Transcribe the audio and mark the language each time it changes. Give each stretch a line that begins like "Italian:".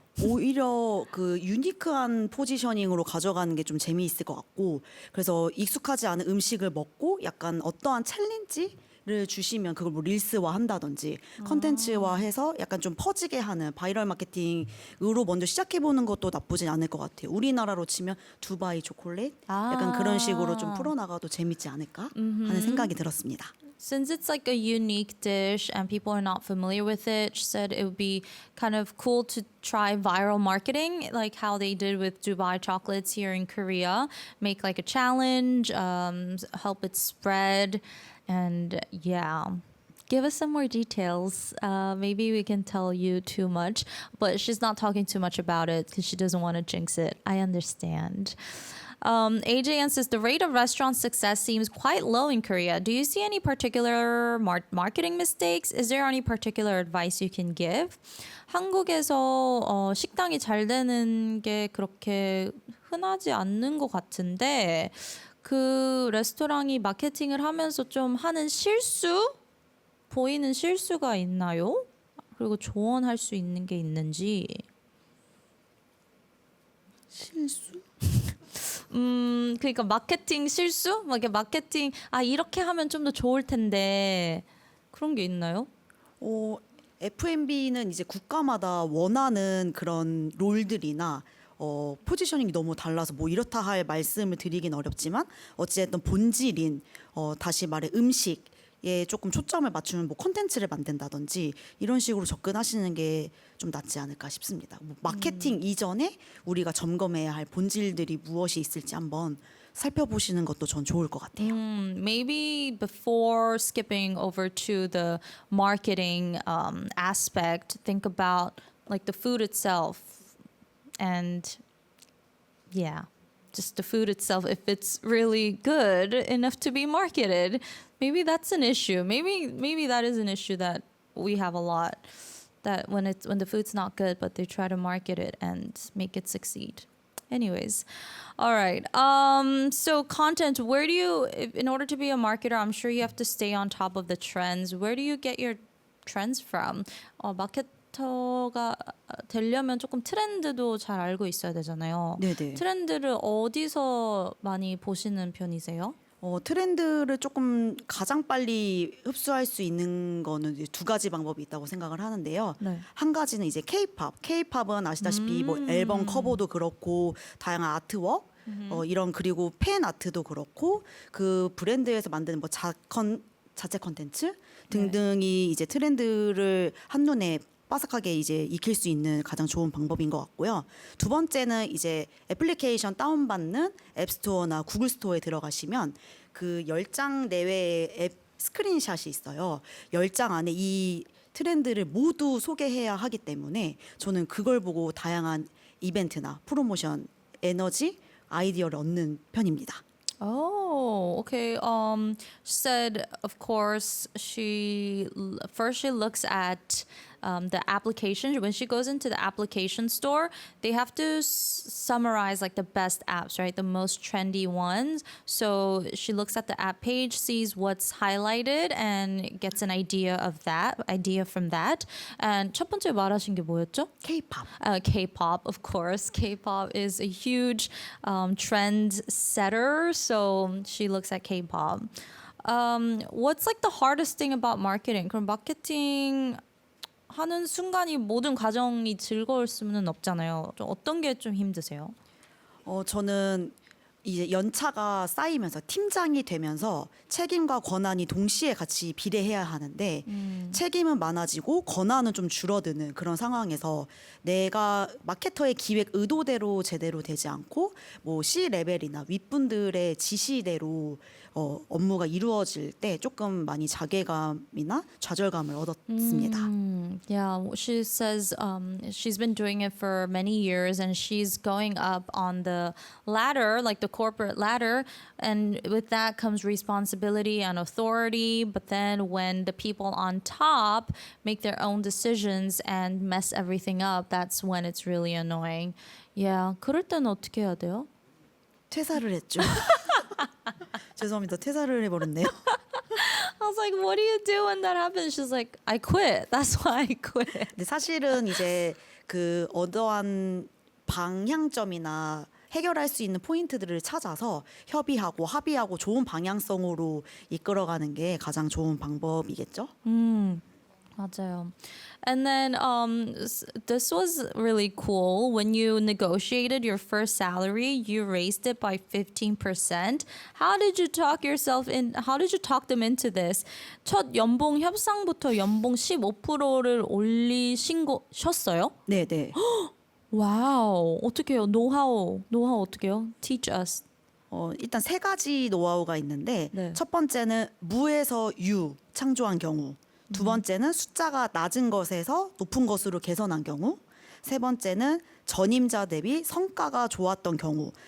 Korean: 오히려 그 유니크한 포지셔닝으로 가져가는 게 좀 재미있을 것 같고, 그래서 익숙하지 않은 음식을 먹고 약간 어떠한 챌린지를 주시면 그걸 뭐 릴스화 한다든지 컨텐츠화 해서 약간 좀 퍼지게 하는 바이럴 마케팅으로 먼저 시작해보는 것도 나쁘진 않을 것 같아요. 우리나라로 치면 두바이 초콜릿 약간 그런 식으로 좀 풀어나가도 재밌지 않을까 하는 생각이 들었습니다.
English: Since it's like a unique dish and people are not familiar with it, she said it would be kind of cool to try viral marketing, like how they did with Dubai chocolates here in Korea. Make like a challenge, help it spread, and yeah. Give us some more details. Maybe we can tell you too much, but she's not talking too much about it because she doesn't want to jinx it. I understand. AJN says the rate of restaurant success seems quite low in Korea. Do you see any particular marketing mistakes? Is there any particular advice you can give?
Korean: 한국에서 식당이 잘 되는 게 그렇게 흔하지 않는 것 같은데 그 레스토랑이 마케팅을 하면서 좀 하는 실수? 보이는 실수가 있나요? 그리고 조언할 수 있는 게 있는지. 실수? 그러니까 마케팅 실수? 막 이렇게 마케팅 이렇게 하면 좀 더 좋을 텐데 그런 게 있나요? F&B는 이제 국가마다 원하는 그런 롤들이나 포지셔닝이 너무 달라서 뭐 이렇다 할 말씀을 드리긴 어렵지만 어찌됐든 본질인 다시 말해 음식에 조금 초점을 맞추는 뭐 콘텐츠를 만든다든지 이런 식으로 접근하시는 게 좀 낫지 않을까 싶습니다. 뭐 마케팅 이전에 우리가 점검해야 할 본질들이 무엇이 있을지 한번 살펴보시는 것도 전 좋을 것 같아요.
English: Maybe before skipping over to the marketing aspect, think about like the food itself and yeah, just the food itself. If it's really good enough to be marketed, maybe that's an issue. Maybe that is an issue that we have a lot. That when the food's not good, but they try to market it and make it succeed. Anyways, all right. So content. Where do you, in order to be a marketer, I'm sure you have to stay on top of the trends. Where do you get your trends from?
Korean: 마케터가 되려면 조금 트렌드도 잘 알고 있어야 되잖아요. 네네. 트렌드를 어디서 많이 보시는 편이세요? 트렌드를 조금 가장 빨리 흡수할 수 있는 거는 이제 두 가지 방법이 있다고 생각을 하는데요. 네. 한 가지는 이제 K-팝은 아시다시피 뭐 앨범 커버도 그렇고 다양한 아트워크 이런 그리고 팬 아트도 그렇고 그 브랜드에서 만드는 뭐 자체 컨텐츠 등등이 이제 트렌드를 한눈에 빠삭하게 이제 익힐 수 있는 가장 좋은 방법인 것 같고요. 두 번째는 이제 애플리케이션 다운받는 앱스토어나 구글 스토어에 들어가시면 그 10장 내외의 앱 스크린샷이 있어요. 10장 안에 이 트렌드를 모두 소개해야 하기 때문에 저는 그걸 보고 다양한 이벤트나 프로모션, 에너지, 아이디어를 얻는 편입니다.
English: Oh, okay. She said, of course, first she looks at the application. When she goes into the application store, they have to summarize like the best apps, right? The most trendy ones. So she looks at the app page, sees what's highlighted, and gets an idea from that. And
Korean: 첫 번째 말하신 게 뭐였죠? K-팝.
English: K-pop, of course. K-pop is a huge trend setter, so she looks at K-pop. What's like the hardest thing about marketing?
Korean: 그럼 마케팅 하는 순간이 모든 과정이 즐거울 수는 없잖아요. 좀 어떤 게 좀 힘드세요? 저는 이제 연차가 쌓이면서 팀장이 되면서 책임과 권한이 동시에 같이 비례해야 하는데 책임은 많아지고 권한은 좀 줄어드는 그런 상황에서 내가 마케터의 기획 의도대로 제대로 되지 않고 뭐 C 레벨이나 윗분들의 지시대로 업무가 이루어질 때 조금 많이 자괴감이나 좌절감을 얻었습니다.
English: Yeah, she says she's been doing it for many years and she's going up on the ladder, like the corporate ladder, and with that comes responsibility and authority. But then when the people on top make their own decisions and mess everything up, that's when it's really annoying. Yeah,
Korean: 그럴 때는 어떻게 해야 돼요? 퇴사를 했죠. 죄송합니다. 퇴사를 해버렸네요.
English: I was like, what do you do when that happens? She's like, I quit. That's why I quit.
Korean: 근데 사실은 이제 그 어떠한 방향점이나 해결할 수 있는 포인트들을 찾아서 협의하고 합의하고 좋은 방향성으로 이끌어가는 게 가장 좋은 방법이겠죠. 맞아요.
English: And then this was really cool. When you negotiated your first salary, you raised it by 15%. How did you talk them into this?
Korean: 첫 연봉 협상부터 연봉 15%를 올리셨어요? 네, 네. 와우. 어떻게 해요? 노하우 어떻게 해요?
English: Teach us.
Korean: 일단 세 가지 노하우가 있는데 네. 첫 번째는 무에서 유 창조한 경우, 두 번째는 숫자가 낮은 것에서 높은 것으로 개선한 경우, 세 번째는 전임자 대비 성과가 좋았던 경우.